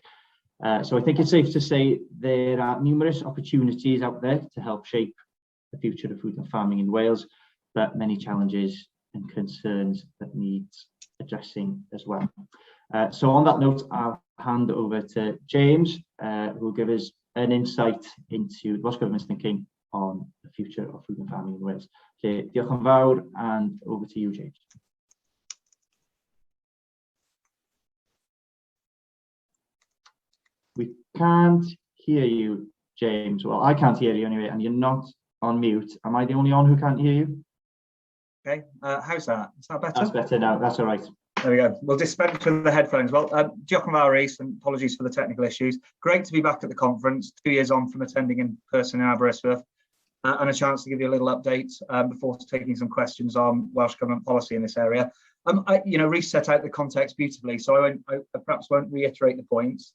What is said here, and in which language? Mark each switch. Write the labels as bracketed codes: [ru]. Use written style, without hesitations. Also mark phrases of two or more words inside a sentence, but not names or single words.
[en] So I think it's safe to say there are numerous opportunities out there to help shape the future of food and farming in Wales, but many challenges and concerns that need addressing as well. So on that note, I'll hand over to James, who will give us an insight into the Welsh Government's thinking on the future of food and farming in Wales. [cy] Okay, diolch yn fawr, [en] and over to you, James. We can't hear you, James. Well, I can't hear you anyway, and you're not on mute. Am I the only one who can't hear you? Okay, how's that? Is that better? That's better now, that's all right. There we go. We'll dispense with the headphones. Well, [cy] diolch yn fawr, Rhys, [en] and apologies for the technical issues. Great to be back at the conference, 2 years on from attending in person in Aberystwyth, and a chance to give you a little update before taking some questions on Welsh Government policy in this area. Rhys set out the context beautifully, so I perhaps won't reiterate the points.